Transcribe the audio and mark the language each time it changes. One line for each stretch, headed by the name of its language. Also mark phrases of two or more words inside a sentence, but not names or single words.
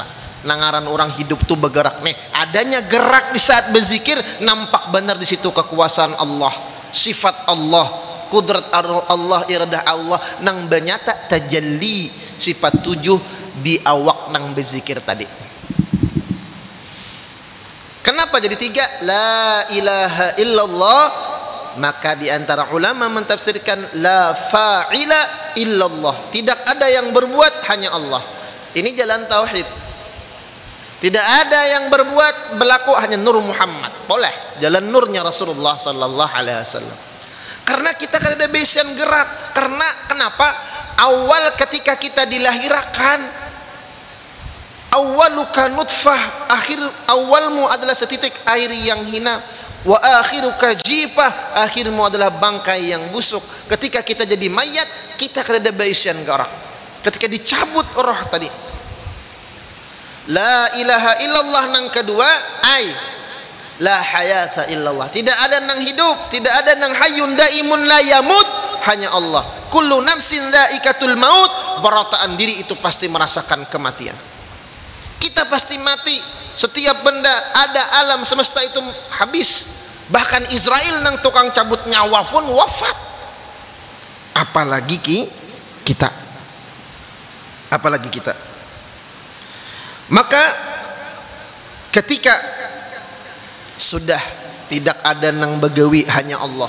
Indonesian: Nangaran orang hidup tuh bergerak nih. Adanya gerak di saat berzikir, nampak benar di situ kekuasaan Allah, sifat Allah, kudrat Allah, iradah Allah nang benyata tajalli sifat 7 di awak nang berzikir tadi. Kenapa jadi 3?
Arabic: لا إله إلا الله.
Indonesian: Maka di antara ulama mentafsirkan
Arabic: لا فاعل إلا الله.
Indonesian: Tidak ada yang berbuat, hanya Allah. Ini jalan tauhid. Tidak ada yang berbuat, berlaku hanya nur Muhammad. Boleh. Jalan nurnya Rasulullah
Arabic: صلى الله عليه وسلم.
Indonesian: Karena kita kan ada basian gerak. Karena kenapa? Awal ketika kita dilahirkan,
Arabic: أولك نطفة,
Indonesian: akhir awalmu adalah setitik air yang hina.
Arabic: وآخرك جيفة,
Indonesian: akhirmu adalah bangkai yang busuk. Ketika kita jadi mayat, kita ada basian gerak. Ketika dicabut roh tadi,
Arabic: لا إله إلا الله
Indonesian: nang kedua,
Arabic: أي لا حياة إلا الله.
Indonesian: Tidak ada nang hidup, tidak ada nang
Arabic: حي دائم لا يموت,
Indonesian: hanya Allah.
Arabic: كل نفس ذائقة الموت.
Indonesian: Berataan diri itu pasti merasakan kematian. Kita pasti mati. Setiap benda ada, alam semesta itu habis. Bahkan Israel nang tukang cabut nyawa pun wafat. Apalagi kita. Apalagi kita. Maka ketika sudah tidak ada nang begawi, hanya Allah.